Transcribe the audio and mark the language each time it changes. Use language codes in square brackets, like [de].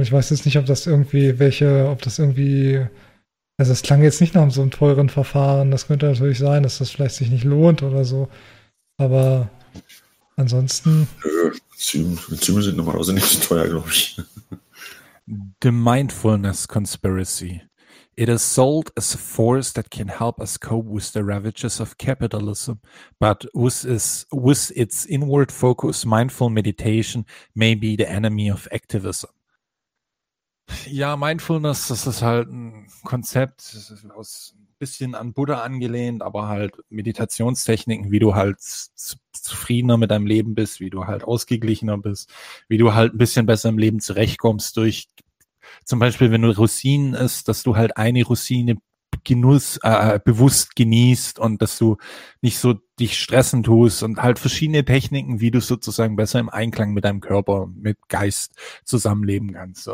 [de] Ich weiß jetzt nicht, ob das irgendwie, also es klang jetzt nicht nach so einem teuren Verfahren. Das könnte natürlich sein, dass das vielleicht sich nicht lohnt oder so. Aber ansonsten. Enzyme sind normalerweise nicht so teuer, glaube ich. [en] The Mindfulness Conspiracy. It is sold as a force that can help us cope with the ravages of capitalism, but with its inward focus, mindful meditation may be the enemy of activism. [de] Ja, Mindfulness, das ist halt ein Konzept, das ist aus ein bisschen an Buddha angelehnt, aber halt Meditationstechniken, wie du halt zufriedener mit deinem Leben bist, wie du halt ausgeglichener bist, wie du halt ein bisschen besser im Leben zurechtkommst durch zum Beispiel, wenn du Rosinen isst, dass du halt eine Rosine bewusst genießt und dass du nicht so dich stressen tust und halt verschiedene Techniken, wie du sozusagen besser im Einklang mit deinem Körper, mit Geist zusammenleben kannst.